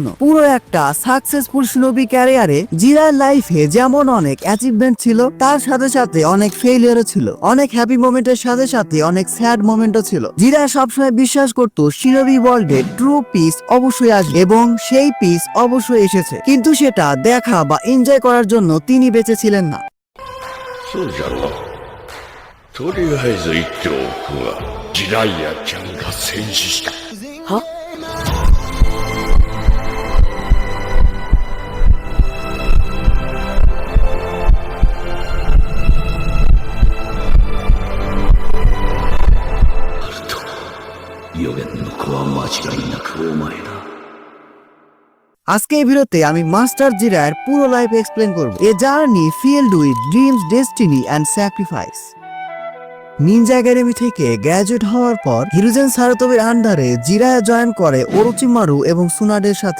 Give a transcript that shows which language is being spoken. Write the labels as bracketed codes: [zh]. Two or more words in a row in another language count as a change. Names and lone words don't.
[bn] পুরো একটা সাকসেসফুল শিনোবি ক্যারিয়ারে জিরার লাইফে যেমন অনেক অ্যাচিভমেন্ট ছিল, তার সাথে সাথে অনেক ফেইলিয়ারও ছিল, অনেক [en] happy momentের [bn] সাথে সাথে অনেক [en] sad momentও [bn] ছিল। জিরা সবসময় বিশ্বাস করতো শিনোবি ওয়ার্ল্ডে [en] true peace [bn] অবশ্যই আসবে এবং সেই পিস অবশ্যই এসেছে, কিন্তু সেটা দেখা বা এনজয় করার জন্য তিনি বেঁচে ছিলেন না। [ja] そうじゃろう。とりあえず言っておくが、ジライアちゃんが戦死した。は？アルト、予言の子は間違いなくお前だ。 [bn] আজকে এই ভিডিওতে আমি মাস্টার জিরার পুরো লাইফ এক্সপ্লেন করব। [en] A journey filled with dreams, destiny and sacrifice. [bn] নিনজা একাডেমি থেকে গ্র্যাজুয়েট হওয়ার পর হিরোজেন সারতোবির আন্ডারে জিরায়া জয়েন করে ওরোচিমারু এবং সুনাডের সাথে।